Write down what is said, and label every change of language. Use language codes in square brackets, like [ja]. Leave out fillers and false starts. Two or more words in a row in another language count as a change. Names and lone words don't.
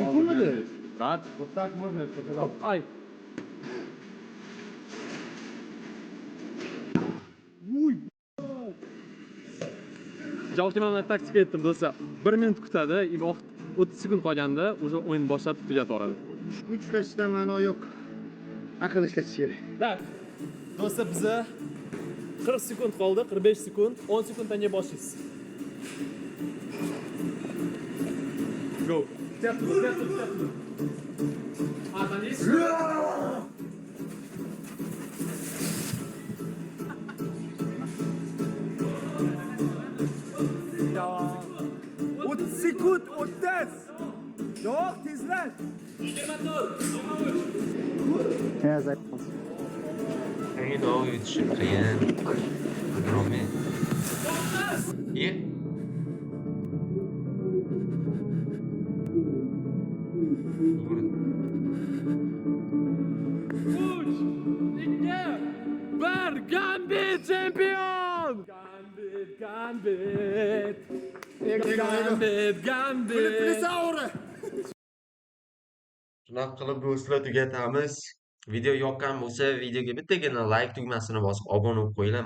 [uz] Bo'lmadi. Rad, [ru] вот так можно сказать. Ay. [uz] Javobchiman taktika aytdim do'stlar. 1 minut kutadi, 30 sekund qolganda o'sha o'yin boshlatib tugatib yuboradi. Kuch ishlashda ma'no yo'q. Aql ishlatish kerak. [ru] Так. [uz] Do'stlar, biza 40 sekund qoldi, 45 sekund, 10 sekunddan keyin boshlaysiz. [en] Go. Step. Atanis. [uz] 30 sekund, 30. Yo'q, tezlash. 24. Qiyin yutishi qiyin. [ru] Огромный. И [en] Gambit champion! Gambit! [uz] shunaqa qilib do'stlar tugatamiz. Video yoqqan bo'lsa, videoga bittagina like tugmasini bosib obuna bo'lib qo'yinglar.